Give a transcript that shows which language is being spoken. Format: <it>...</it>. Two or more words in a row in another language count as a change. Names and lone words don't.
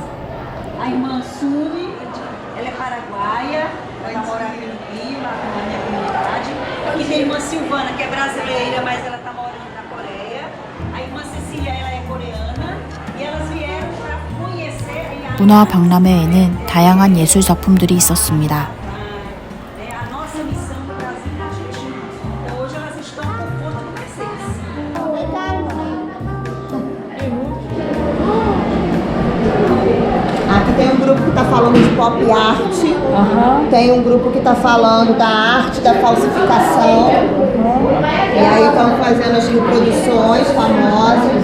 <pt>A irmã Suri, ela é paraguaia, ela mora aqui no Rio, lá na minha comunidade. Aqui tem a irmã Silvana, que é brasileira, mas ela está morando na Coreia. A irmã Cecília, ela é coreana. E elas vieram para conhecer a</pt> <ko>문화 박람회에는 다양한 예술 작품들이 있었습니다.</ko> <pt>a nossa missão no Brasil e na Argentina. Então hoje elas estão por conta de vocês. Aqui tem um grupo que está falando de pop art, tem um grupo que está falando da arte da falsificação, e aí estão fazendo as reproduções famosas.</pt>